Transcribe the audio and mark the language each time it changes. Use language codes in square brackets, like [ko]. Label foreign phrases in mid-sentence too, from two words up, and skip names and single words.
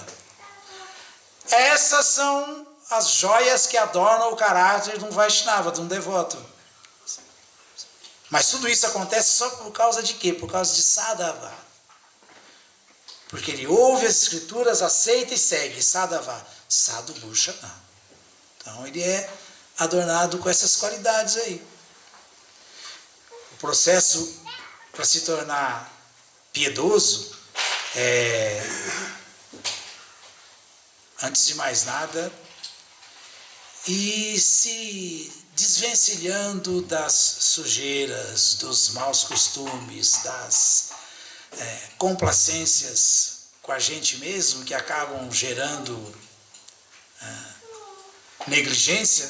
[pt] Essas são as joias que adornam o caráter de um Vaishnava, de um devoto. Mas tudo isso acontece só por causa de quê? Por causa de Sadhava. Porque ele ouve as escrituras, aceita e segue. [sa] साधवः। साधुभूषणाः. [pt] Então ele é adornado com essas qualidades aí. O processo para se tornar piedoso é, antes de mais nada, e se desvencilhando das sujeiras, dos maus costumes, das complacências com a gente mesmo, que acabam gerando negligência.